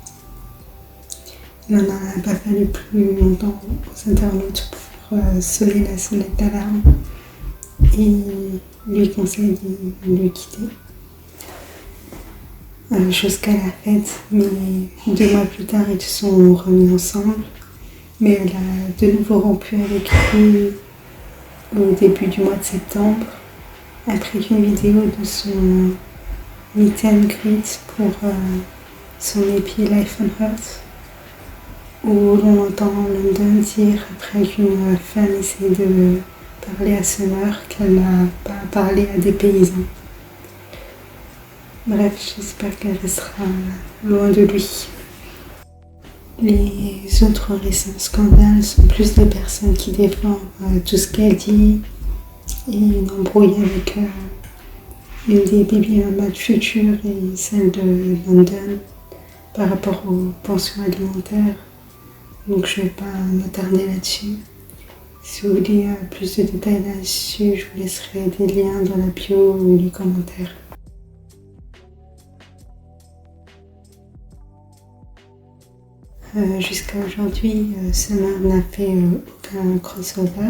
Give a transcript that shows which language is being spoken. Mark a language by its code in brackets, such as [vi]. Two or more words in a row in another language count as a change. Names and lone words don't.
[fr] Il n'en a pas fallu plus longtemps aux internautes pour sonner la sonnette d'alarme et lui conseille de le quitter. jusqu'à la fête, mais 2 mois plus tard, ils sont remis ensemble. Mais elle a de nouveau rompu avec lui au début du mois de septembre, après une vidéo de son [en] meet and greet [fr] pour son EP Life on Earth, où l'on entend London dire, après qu'une femme essaie de parler à Summer, qu'elle n'a pas parlé à des paysans. Bref, j'espère qu'elle restera loin de lui. Les autres récents scandales sont plus des personnes qui défendent tout ce qu'elle dit et une embrouille avec une des [en] baby mamas [fr] futures et celle de London par rapport aux pensions alimentaires. Donc je ne vais pas m'attarder là-dessus. Si vous voulez plus de détails là-dessus, je vous laisserai des liens dans la bio ou les commentaires. Jusqu'à aujourd'hui, Summer n'a fait aucun crossover.